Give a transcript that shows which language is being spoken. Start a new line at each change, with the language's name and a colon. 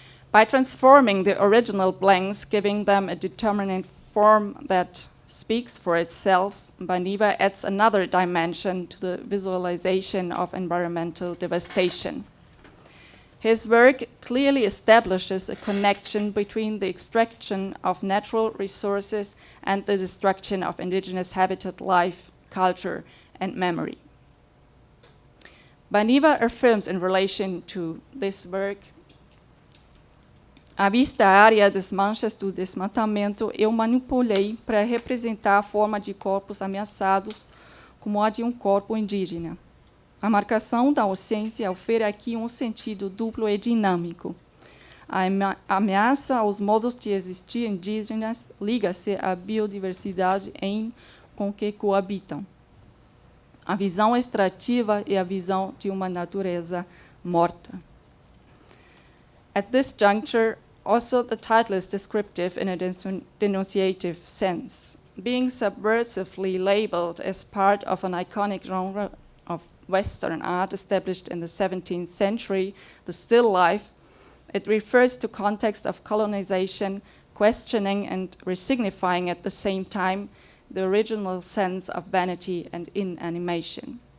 English: By transforming the original blanks, giving them a determinate form that speaks for itself, Baniwa adds another dimension to the visualization of environmental devastation. His work clearly establishes a connection between the extraction of natural resources and the destruction of indigenous habitat, life, culture, and memory. Baniva affirms in relation to this work:
Portuguese: a vista área das manchas do desmatamento eu manipulei para representar a forma de corpos ameaçados como a de corpo indígena. A marcação da ausência ofere aqui sentido duplo e dinâmico. A ameaça aos modos de existir indígenas liga-se à biodiversidade com que coabitam. A visão extrativa e a visão de uma natureza morta.
English: At this juncture, also the title is descriptive in a denunciative sense. Being subversively labeled as part of an iconic genre of Western art established in the 17th century, the still life, it refers to context of colonization, questioning and resignifying at the same time the original sense of vanity and inanimation.